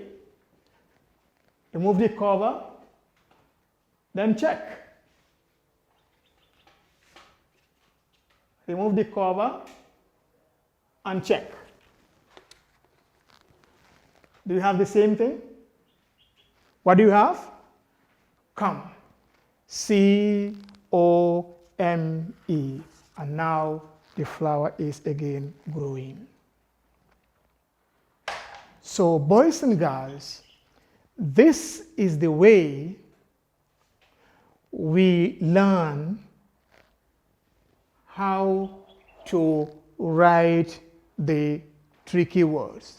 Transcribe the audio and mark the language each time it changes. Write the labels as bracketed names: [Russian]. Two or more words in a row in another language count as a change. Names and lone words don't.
[English] Remove the cover, then check. Remove the cover and check. Do you have the same thing? What do you have? Come. C-O-M-E. And now the flower is again growing. So boys and girls, This is the way we learn how to write the tricky words.